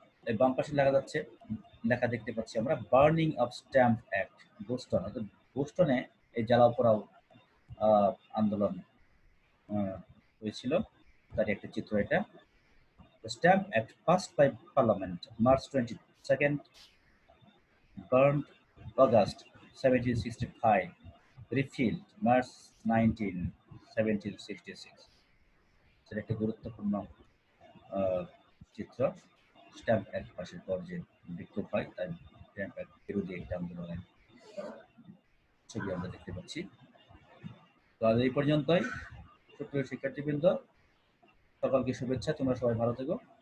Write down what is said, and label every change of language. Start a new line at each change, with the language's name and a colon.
Bangla: এই বাম পাশে লেখা দেখতে পাচ্ছি আমরা burning of stamp act Boston, অর্থাৎ বোস্টনে এই জ্বালাও পোড়াও আন্দোলন হয়েছিল, তার একটা চিত্র এটা।
English: The Stamp Act passed by Parliament March 22nd, burned August 1765, repealed March 19, 1766.
Bangla: সেটা একটা গুরুত্বপূর্ণ চিত্র। স্ট্যাম্প অ্যাক্ট পাশের পর যে বিক্ষোভ হয় তাই স্ট্যাম্প অ্যাক্ট বিরোধী একটা আন্দোলনের ছবি আমরা দেখতে পাচ্ছি। তো আজ এই পর্যন্তই। সুপ্রিয় শিক্ষার্থীবৃন্দ, সকলকে শুভেচ্ছা, তোমরা সবাই ভালো থেকো।